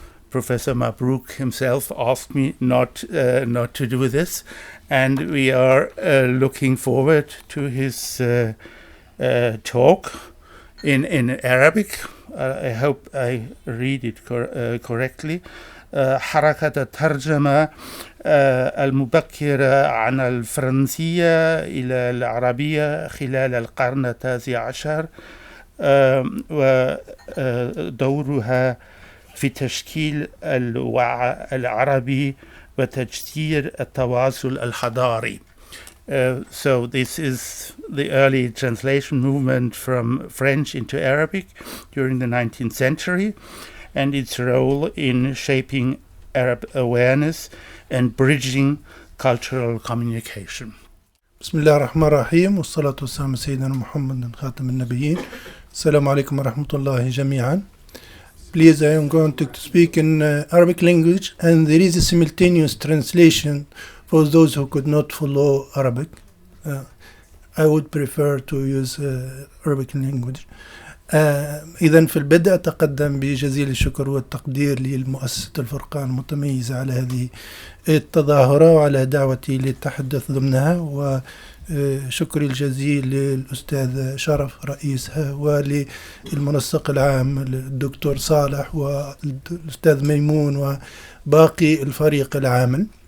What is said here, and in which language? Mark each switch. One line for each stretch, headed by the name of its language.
English: Professor Mabrouk himself asked me not to do this, and we are looking forward to his talk in Arabic. I hope I read it correctly.
Arabic: حركة الترجمة المبكرة عن الفرنسية إلى العربية خلال القرن التاسع عشر ودورها في تشكيل الوعي العربي وتجسير التواصل الحضاري.
English: So this is the early translation movement from French into Arabic during the 19th century and its role in shaping Arab awareness and bridging cultural communication.
Arabic: بسم الله الرحمن الرحيم والصلاة والسلام على سيدنا محمد خاتم النبيين. السلام عليكم ورحمة الله جميعا.
English: Please, I am going to speak in Arabic language, and there is a simultaneous translation for those who could not follow Arabic. I would prefer to use Arabic language.
Arabic: إذن في البدء أتقدم بجزيل الشكر والتقدير للمؤسسة الفرقان المتميزة على هذه التظاهرة وعلى دعوتي للتحدث ضمنها، وشكري الجزيل للأستاذ شرف رئيسها وللمنسق العام الدكتور صالح والأستاذ ميمون وباقي الفريق العامل.